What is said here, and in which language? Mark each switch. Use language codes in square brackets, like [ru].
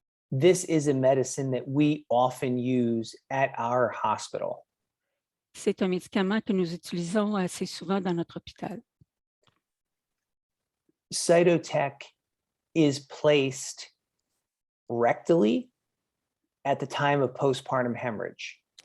[en] This is a medicine that we often use at our hospital. [fr] C'est un médicament que nous utilisons assez souvent dans notre hôpital. [en] Cytotec is placed rectally at the time of postpartum hemorrhage.